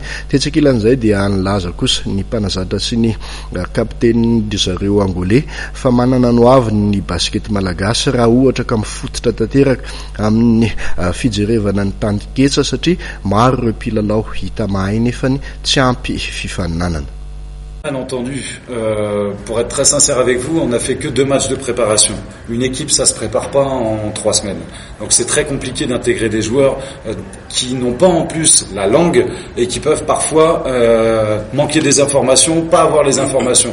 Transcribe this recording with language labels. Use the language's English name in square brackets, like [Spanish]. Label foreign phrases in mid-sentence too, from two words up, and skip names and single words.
[Malagasy] Tetsakilan'izay dia nilaza kosa ny mpanazatra sy ny kapteny zareo angolais fa manana no avy ny basket malagasy raha ohatra ka mifototra tanteraka amin'ny fijerevana ny tandiketsa satria maro ireo mpilalao hita mahay nefany tsy ampy fifaninanana. [French] Bien entendu, pour être très sincère avec vous, on n'a fait que 2 matchs de préparation. Une équipe, ça se prépare pas en 3 semaines. Donc c'est très compliqué d'intégrer des joueurs qui n'ont pas en plus la langue et qui peuvent parfois manquer des informations, pas avoir les informations.